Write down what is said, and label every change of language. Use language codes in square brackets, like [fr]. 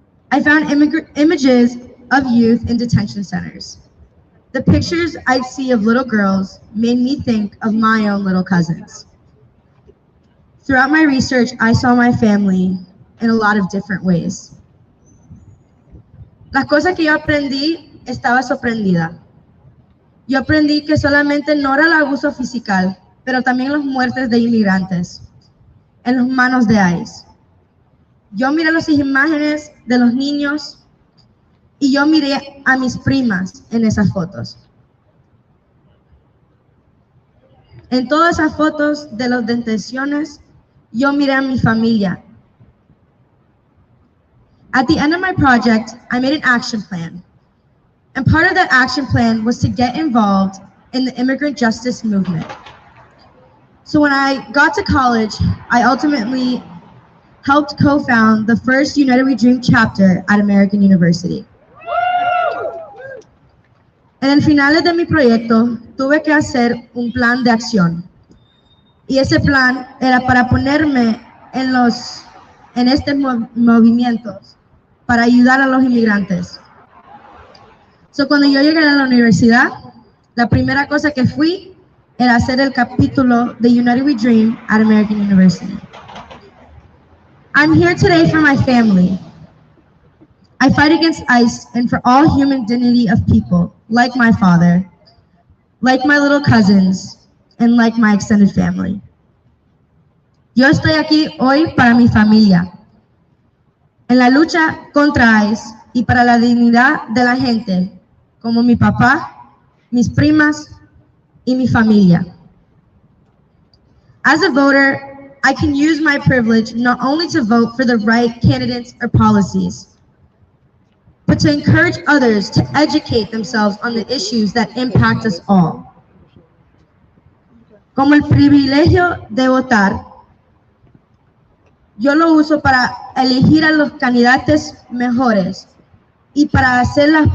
[en] I found images of youth in detention centers. The pictures I'd see of little girls made me think of my own little cousins. Throughout my research, I saw my family in a lot of different ways. [es] Las cosas que yo aprendí, estaba sorprendida. Yo aprendí que solamente no era el abuso físico, pero también las muertes de inmigrantes en las manos de ICE. Yo miré las imágenes de los niños y yo miré a mis primas en esas fotos. En todas esas fotos de las detenciones, yo miré a mi familia. [en] At the end of my project, I made an action plan. And part of that action plan was to get involved in the immigrant justice movement. So when I got to college, I ultimately helped co-found the first United We Dream chapter at American University. [es] En el final de mi proyecto, tuve que hacer un plan de acción. Y ese plan era para ponerme en estos movimientos para ayudar a los inmigrantes. So, cuando yo llegué a la universidad, la primera cosa que fui era hacer el capítulo de United We Dream at American University. [en] I'm here today for my family. I fight against ICE and for all human dignity of people, like my father, like my little cousins, and like my extended family. [es] Yo estoy aquí hoy para mi familia, en la lucha contra ICE y para la dignidad de la gente, como mi papá, mis primas y mi familia. [en] As a voter, I can use my privilege not only to vote for the right candidates or policies, but to encourage others to educate themselves on the issues that impact us all. [es] Como el privilegio de votar, yo lo uso para elegir a los candidatos mejores y para hacer